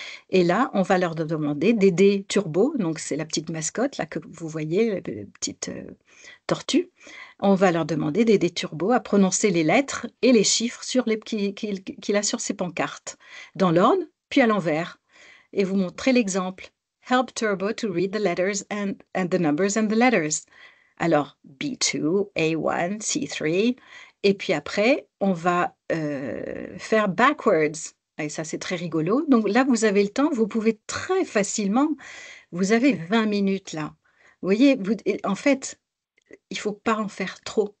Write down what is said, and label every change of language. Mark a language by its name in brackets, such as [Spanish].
[French] Et là, on va leur demander d'aider Turbo, donc c'est la petite mascotte là que vous voyez, la petite tortue. On va leur demander d'aider Turbo à prononcer les lettres et les chiffres qu'il a sur ses pancartes, dans l'ordre, puis à l'envers. Et vous montrez l'exemple. [English] Help Turbo to read the letters and the numbers and the letters. [French] Alors, B2, A1, C3. Et puis après, on va faire backwards. Et ça, c'est très rigolo. Donc là, vous avez le temps, vous pouvez très facilement, vous avez 20 minutes là. Vous voyez, en fait, il ne faut pas en faire trop.